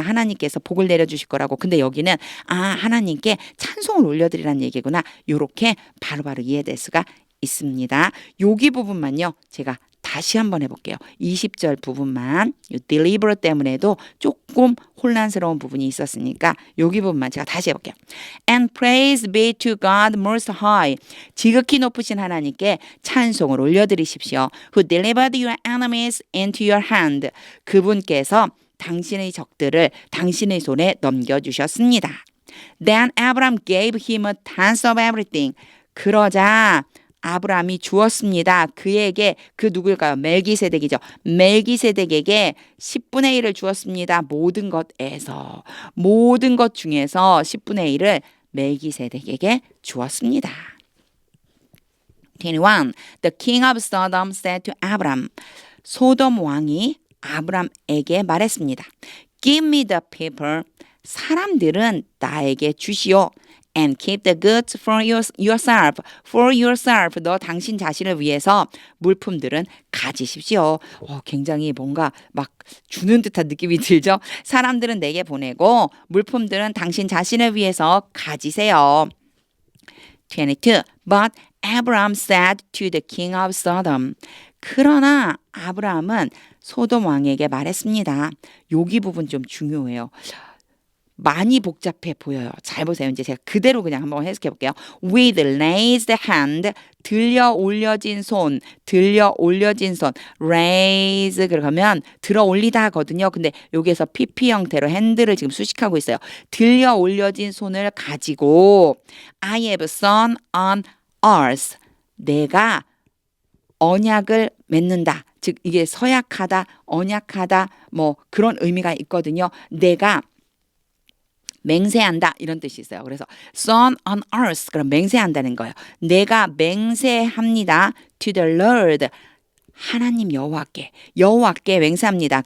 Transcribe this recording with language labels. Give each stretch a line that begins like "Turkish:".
Korean: 하나님께서 복을 내려주실 거라고. 근데 여기는 하나님께 찬송을 올려드리라는 얘기구나. 요렇게 바로바로 이해될 수가 있습니다. 여기 부분만요. 제가 다시 한번 해볼게요. 20절 부분만 deliver 때문에도 조금 혼란스러운 부분이 있었으니까 여기 부분만 제가 다시 해볼게요.
English: And praise be to God most high.
Korean: 지극히 높으신 하나님께 찬송을 올려드리십시오.
English: Who delivered your enemies into your hand.
Korean: 그분께서 당신의 적들을 당신의 손에 넘겨주셨습니다.
English: Then Abraham gave him a tenth of everything.
Korean: 그러자 아브라함이 주었습니다. 그에게 그 누굴까요? 멜기세덱이죠. 멜기세덱에게 10분의 1을 주었습니다. 모든 것에서 모든 것 중에서 10분의 1을 멜기세덱에게 주었습니다. 21.
English: The king of Sodom said to Abraham.
Korean: 소돔 왕이 아브람에게 말했습니다.
English: Give me the people.
Korean: 사람들은 나에게 주시오.
English: And keep the goods for yourself. For yourself.
Korean: 너 당신 자신을 위해서 물품들은 가지십시오. 굉장히 뭔가 막 주는 듯한 느낌이 들죠? 사람들은 내게 보내고 물품들은 당신 자신을 위해서 가지세요. 22.
English: But Abraham said to the king of Sodom.
Korean: 그러나 아브라함은 소돔 왕에게 말했습니다. 여기 부분 좀 중요해요. 많이 복잡해 보여요. 잘 보세요. 이제 제가 그대로 그냥 한번 해석해 볼게요.
English: With raised hand,
Korean: 들려 올려진 손, 들려 올려진 손. raise 그러면 들어 올리다거든요. 근데 여기에서 PP 형태로 핸들을 지금 수식하고 있어요. 들려 올려진 손을 가지고
English: I have sworn on earth.
Korean: 내가 언약을 맺는다. 즉 이게 서약하다, 언약하다 뭐 그런 의미가 있거든요. 내가 맹세한다 이런 뜻이 있어요. 그래서
English: sworn on earth
Korean: 그럼 맹세한다는 거예요. 내가 맹세합니다.
English: to the Lord
Korean: 하나님 여호와께 맹세합니다.